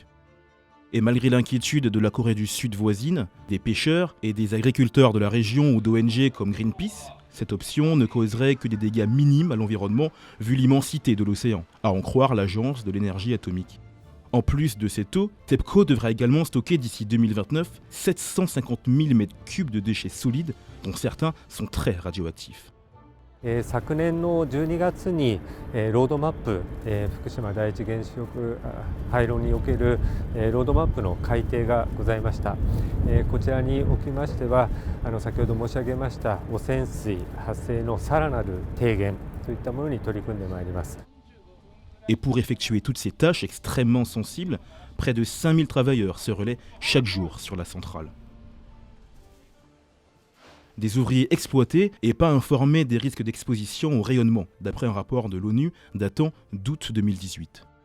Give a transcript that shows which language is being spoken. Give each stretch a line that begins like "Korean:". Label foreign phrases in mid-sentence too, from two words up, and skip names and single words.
French: Et malgré l'inquiétude de la Corée du Sud voisine, des pêcheurs et des agriculteurs de la région ou d'ONG comme Greenpeace, cette option ne causerait que des dégâts minimes à l'environnement vu l'immensité de l'océan, à en croire l'Agence de l'énergie atomique. En plus de cette eau, TEPCO devra également stocker d'ici 2029 750 000 m3 de déchets solides, dont certains sont très radioactifs.
Japanese: 昨年の12月にロードマップ福島第一原子力廃炉におけるロードマップの改定がございました。こちらにおきましては先ほど申し上げました汚染水発生のさらなる低減といったものに取り組んでまいります。
French: Et pour effectuer toutes ces tâches extrêmement sensibles, près de 5000 travailleurs se relaient chaque jour sur la centrale. Des ouvriers exploités et pas informés des risques d'exposition au rayonnement, d'après un rapport de l'ONU datant d'août 2018.